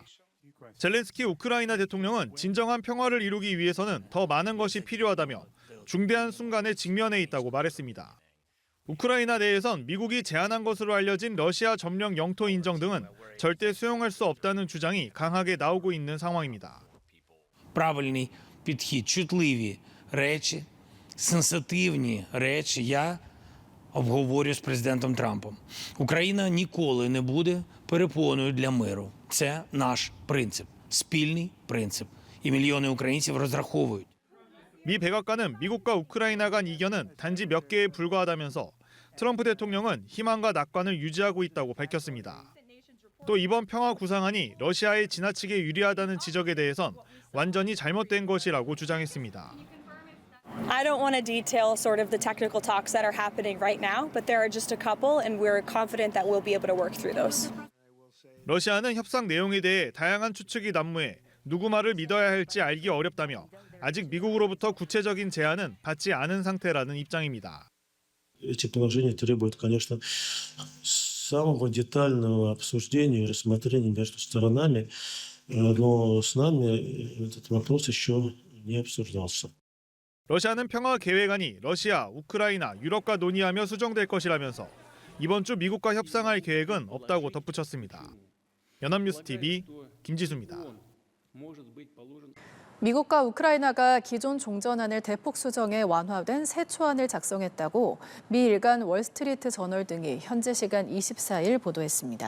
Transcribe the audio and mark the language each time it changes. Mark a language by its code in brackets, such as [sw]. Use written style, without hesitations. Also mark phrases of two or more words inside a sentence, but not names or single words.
[ko] 젤렌스키 우크라이나 대통령은 진정한 평화를 이루기 위해서는 더 많은 것이 필요하다며 중대한 순간에 직면해 있다고 말했습니다. 우크라이나 내에선 미국이 제안한 것으로 알려진 러시아 점령 영토 인정 등은 절대 수용할 수 없다는 주장이 강하게 나오고 있는 상황입니다. [uk] Правильний підхід, чутливі речі, сенситивні речі я обговорю з президентом Трампом. Україна ніколи не буде перепоною для миру. Це наш принцип, спільний принцип. І мільйони українців розраховують. [ko] 미 백악관은 미국과 우크라이나 간 이견은 단지 몇 개에 불과하다면서 트럼프 대통령은 희망과 낙관을 유지하고 있다고 밝혔습니다. 또 이번 평화 구상안이 러시아에 지나치게 유리하다는 지적에 대해선 완전히 잘못된 것이라고 주장했습니다. [en] I don't want to detail sort of the technical talks that are happening right now, but there are just a couple and we're confident that we'll be able to work through those. [ko] 러시아는 협상 내용에 대해 다양한 추측이 난무해 누구 말을 믿어야 할지 알기 어렵다며 아직 미국으로부터 구체적인 제안은 받지 않은 상태라는 입장입니다. [ru] Эти положения требуют, конечно, самого детального обсуждения и рассмотрения между сторонами, но с нами этот вопрос еще не обсуждался. [ko] 러시아는 평화 계획안이 러시아, 우크라이나, 유럽과 논의하며 수정될 것이라면서 이번 주 미국과 협상할 계획은 없다고 덧붙였습니다. 연합뉴스 TV 김지수입니다. 미국과 우크라이나가 기존 종전안을 대폭 수정해 완화된 새 초안을 작성했다고 미 일간 월스트리트 저널 등이 현지 시간 24일 보도했습니다.